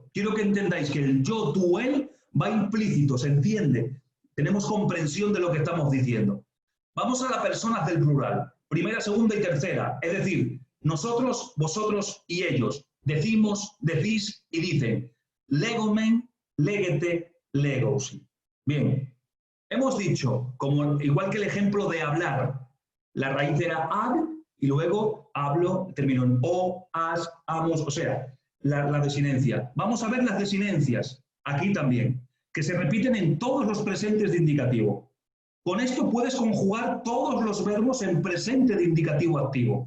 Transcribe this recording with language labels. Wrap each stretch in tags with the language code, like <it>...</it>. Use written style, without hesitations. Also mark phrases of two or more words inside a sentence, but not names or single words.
<es>Quiero que entendáis que el yo, tú, él va implícito, se entiende. Tenemos comprensión de lo que estamos diciendo. Vamos a las personas del plural. Primera, segunda y tercera. Es decir, nosotros, vosotros y ellos. Decimos, decís y dicen.</es> <el>λέγομεν, λέγετε, λέγουσι.</el> <es>Bien. Hemos dicho, como igual que el ejemplo de hablar, la raíz era ad y luego hablo, terminó en o, as, amos, o sea, la desinencia. Vamos a ver las desinencias aquí también. que se repiten en todos los presentes de indicativo. Con esto puedes conjugar todos los verbos en presente de indicativo activo.</es>